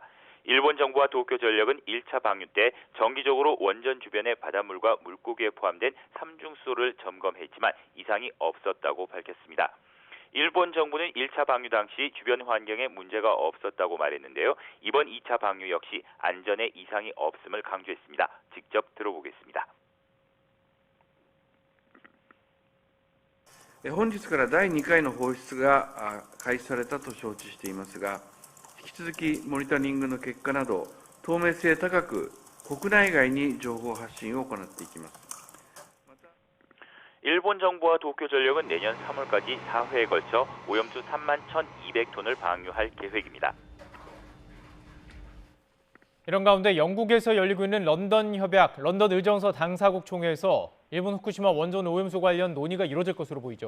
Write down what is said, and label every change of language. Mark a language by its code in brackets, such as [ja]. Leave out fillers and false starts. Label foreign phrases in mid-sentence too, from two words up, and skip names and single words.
[ko] 일본 정부와 도쿄전력은 1차 방류 때 정기적으로 원전 주변의 바닷물과 물고기에 포함된 삼중수를 점검했지만 이상이 없었다고 밝혔습니다. 일본 정부는 1차 방류 당시 주변 환경에 문제가 없었다고 말했는데요. 이번 2차 방류 역시 안전에 이상이 없음을 강조했습니다. 직접 들어보겠습니다. [ja] 本日から第2回の放出が開始されたと承知していますが、引き続きモニタリングの結果など透明性高く国内外に情報発信を行っていきます。 [ko] 일본 정부와 도쿄전력은 내년 3월까지 4회에 걸쳐 오염수 31,200톤을 방류할 계획입니다. 이런 가운데 영국에서 열리고 있는 런던 협약, 런던 의정서 당사국 총회에서 일본 후쿠시마 원전 오염수 관련 논의가 이뤄질 것으로 보이죠.